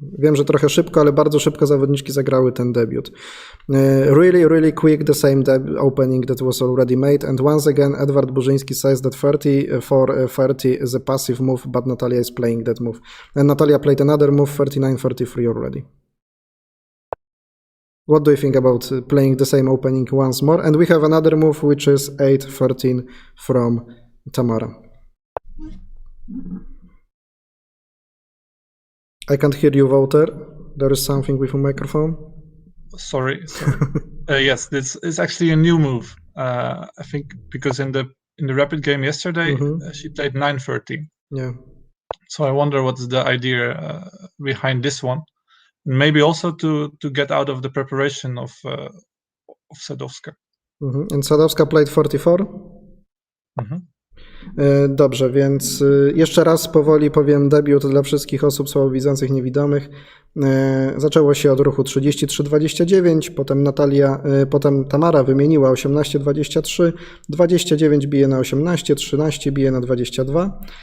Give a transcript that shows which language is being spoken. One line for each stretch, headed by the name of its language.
Polish: Wiem, że trochę szybko, ale bardzo szybko zawodniczki zagrały ten debiut.
English: Really quick, the same opening that was already made. And once again, Edward Burzyński says that 34-30 is a passive move, but Natalia is playing that move. And Natalia played another move, 39-33 already. What do you think about playing the same opening once more? And we have another move, which is 8-13 from Tamara. I can't hear you, Wouter. There is something with a microphone. Sorry. Yes, this is actually a new move. I think because in the Rapid game yesterday, she played 9-13. Yeah. So I wonder what's the idea behind this one. Maybe also to get out of the preparation of Sadowska. And Sadowska played 44?
Polish: Dobrze, więc jeszcze raz powoli powiem debiut dla wszystkich osób słabowidzących, niewidomych. Zaczęło się od ruchu 33-29, potem Tamara wymieniła 18-23, 29 bije na 18, 13 bije na 22.